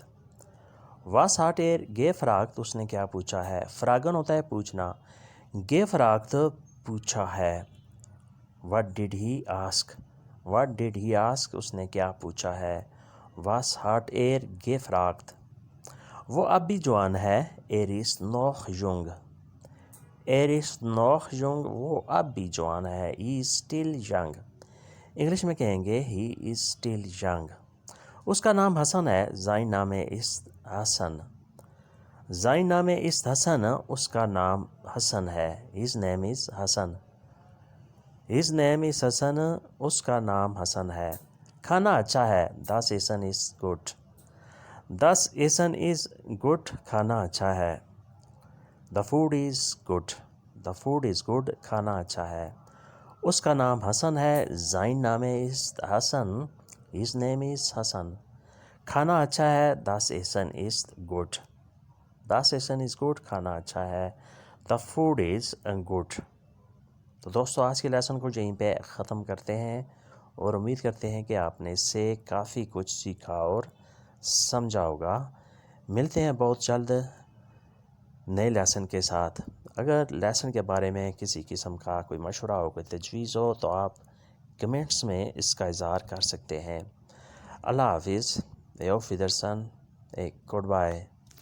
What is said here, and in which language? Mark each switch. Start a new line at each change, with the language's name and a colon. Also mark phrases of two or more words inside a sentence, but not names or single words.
German: Was hat gefragt?
Urdu: اس نے کیا پوچھا ہے؟ فراگن ہوتا ہے پوچھنا، gefragt پوچھا ہے۔
English: What did he ask? What did he ask?
Urdu: اس نے کیا پوچھا ہے؟
German: Was hat gefragt?
Urdu: وہ اب بھی جوان ہے،
German: ist noch jung. ist noch jung،
Urdu: وہ اب بھی جوان ہے،
English: he is still young.
Urdu: انگلش میں کہیں گے
English: he is still young.
Urdu: اس کا نام حسن ہے،
German: sein Name ist حسن. sein Name ist
Urdu: حسن، اس کا نام حسن ہے،
English: his name is حسن. his name is
Urdu: حسن، اس کا نام حسن ہے۔ کھانا اچھا ہے،
German: das Essen ist gut. das Essen
English: is good،
Urdu: کھانا اچھا ہے۔
English: the food is good. the food is good،
Urdu: کھانا اچھا ہے۔ اس کا نام حسن ہے،
German: sein Name ist حسن،
English: his name is حسن۔
Urdu: کھانا اچھا ہے،
German: das Essen ist gut. das Essen
English: is good،
Urdu: کھانا اچھا ہے۔
English: the food is good.
Urdu: تو دوستو آج کے لیسن کو یہیں پہ ختم کرتے ہیں اور امید کرتے ہیں کہ آپ نے اس سے کافی کچھ سیکھا اور سمجھا ہوگا۔ ملتے ہیں بہت جلد نئے لیسن کے ساتھ۔ اگر لیسن کے بارے میں کسی قسم کا کوئی مشورہ ہو، کوئی تجویز ہو تو آپ کمنٹس میں اس کا اظہار کر سکتے ہیں۔ اللہ حافظ،
German: auf Wiedersehen،
English: good bye.